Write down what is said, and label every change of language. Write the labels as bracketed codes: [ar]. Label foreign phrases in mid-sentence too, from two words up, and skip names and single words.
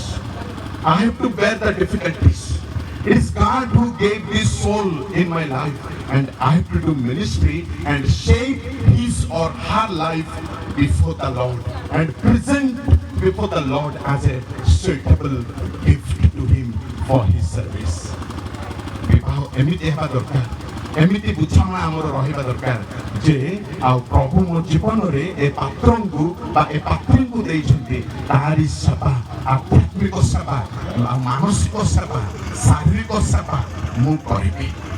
[en] I have to bear the difficulties. It is God who gave this soul in my life, and I have to do ministry and shape his or her life before the Lord and present before the Lord as a suitable gift to him for his service. [or] ବିବାହ ଏମିତି ହେବା ଦରକାର ଏମିତି ବୁଝାମଣା ଆମର ରହିବା ଦରକାର ଯେ ଆ ପ୍ରଭୁ ମୋ ଜୀବନ ରେ ଏ ପାତ୍ରଙ୍କୁ ବା ଏ ପାତ୍ରୀଙ୍କୁ ଦେଇଛନ୍ତି ତାରି ସେବା ଆଧ୍ୟାତ୍ମିକ ସେବା ମାନସିକ ସେବା ଶାରୀରିକ ସେବା ମୁଁ କରିବି